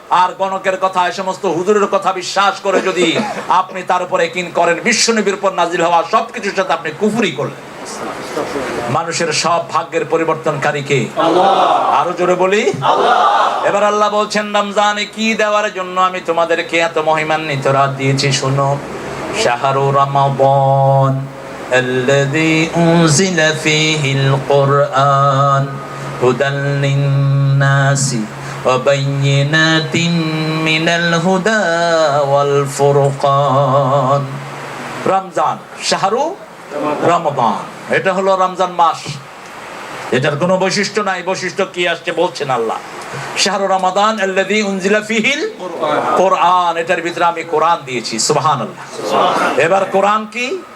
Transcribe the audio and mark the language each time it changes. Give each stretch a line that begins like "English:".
Bangla: আর গণকের কথা, এই সমস্ত হুজুরের কথা বিশ্বাস করে যদি আপনি তার উপরে কিন করেন, বিশ্বনবীর উপর নাজিল হওয়া সবকিছুর সাথে আপনি কুফরি করলেন। মানুষের সব ভাগ্যের পরিবর্তনকারী কে? আরো জোরে বলি আল্লাহ। এবার আল্লাহ বলছেন, রমজানে কি দেওয়ার জন্য আমি তোমাদেরকে এত মহিমান্বিত রাত দিয়েছি শুনো।
Arabic: শাহরু রমাদান الذي أنزل فيه القرآن هدى للناس وبينات من الهدى والفرقان।
Bangla: রমজান, শাহরু রমাদান, এটা হলো রমজান মাস। এটার কোনো বৈশিষ্ট্য নাই, বৈশিষ্ট্য কি আসছে বলছেন আল্লাহ।
Arabic: শাহরু রমাদান আল্লাযী উনজিলা ফীহিল কোরআন,
Bangla: এটার ভিতরে আমি কোরআন দিয়েছি। সুবহানাল্লাহ। এবার কোরআন কি?